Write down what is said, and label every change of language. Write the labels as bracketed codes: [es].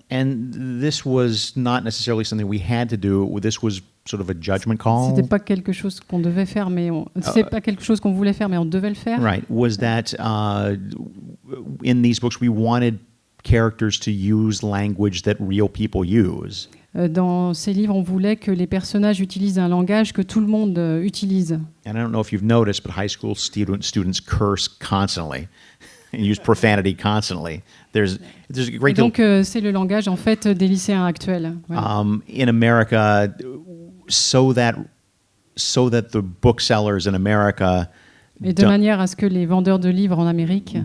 [en] And this was not necessarily something we had to do. This was sort of a judgment call. [fr] c'était pas quelque chose qu'on devait faire, mais c'est pas quelque chose qu'on voulait faire, mais on devait le faire. [en] Right. Was that in these books we wanted characters to use language that real people use. [fr] Dans ces livres, on voulait que les personnages utilisent un langage que tout le monde utilise. [en] And I don't know if you've noticed, but high school students curse constantly and use profanity constantly. There's a [fr] Et [en] great [fr] donc, c'est le langage en fait des lycéens actuels. Voilà. [en] in America, so that the booksellers in America [fr] Et de manière à ce que les vendeurs de livres en Amérique